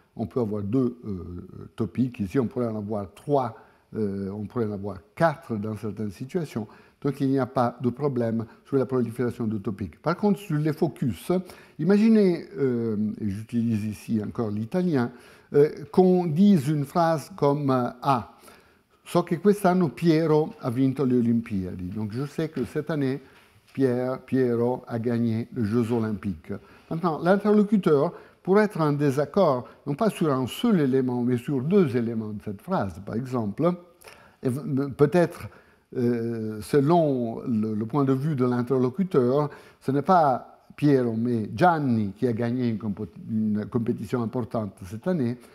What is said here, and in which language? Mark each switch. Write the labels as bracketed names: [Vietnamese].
[French] On peut avoir 2 topiques. Ici, on pourrait en avoir 3, on pourrait en avoir 4 dans certaines situations. Donc, il n'y a pas de problème sur la prolifération de topiques. Par contre, sur les focus, imaginez, et j'utilise ici encore l'italien, qu'on dise une phrase comme A. [Italian] So che quest'anno Piero ha vinto le Olimpiadi. [French] Donc, je sais que cette année, Piero a gagné les Jeux Olympiques. Maintenant, l'interlocuteur pourrait être en désaccord, non pas sur un seul élément, mais sur 2 éléments de cette phrase. Par exemple, peut-être, selon le point de vue de l'interlocuteur, ce n'est pas Piero, mais Gianni qui a gagné une compétition importante cette année.